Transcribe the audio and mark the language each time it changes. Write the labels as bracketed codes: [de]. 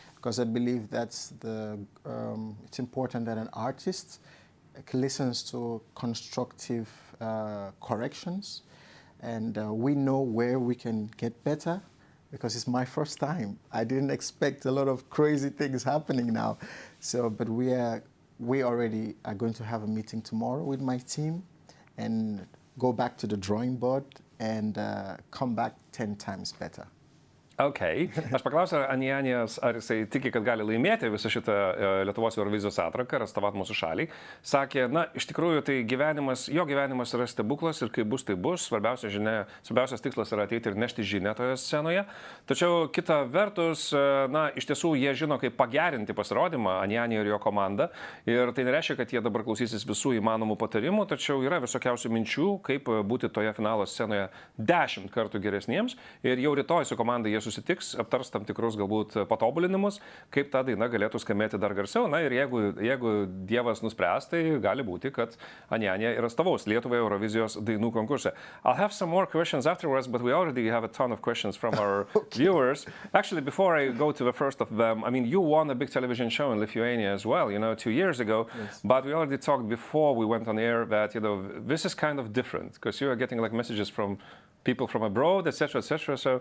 [en] because I believe that's it's important that an artist listens to constructive corrections, and we know where we can get better, because it's my first time. I didn't expect a lot of crazy things happening now. So, but we already are going to have a meeting tomorrow with my team and go back to the drawing board and come back 10 times better. Okay. [lt] Aš paklausiau Anyanijos, ar jisai tiki, kad gali laimėti visą šitą Lietuvos Eurovizijos atranką ir atstovauti mūsų šaliai. Sakė, na, iš tikrųjų, tai jo gyvenimas yra stebuklas ir kai bus, tai bus. Svarbiausias tikslas yra ateiti ir nešti žinią toje scenoje. Tačiau kita vertus, na, iš tiesų jie žino, kaip pagerinti pasirodymą Anyanya ir jo komanda. Ir tai nereiškia, kad jie dabar klausysis visų įmanomų patarimų, tačiau yra visokiausių minčių, kaip būti toje finalo scenoje 10 kartų geresniems. Ir jau rytoj su komanda jie susitiks, aptars tam tikrus galbūt patobulinimus, kaip ta daina galėtų skambėti dar garsiau. Na ir jeigu Dievas nuspręs, tai gali būti, kad Anyanya ir atstovaus Lietuvai Eurovizijos dainų konkurse. [en] I'll have some more questions afterwards, but we already have a ton of questions from our viewers. Actually, before I go to the first of them, I mean, you won a big television show in Lithuania as well, 2 years ago. Yes. But we already talked before we went on air that, this is kind of different, because you are getting like messages from people from abroad, etc., etc.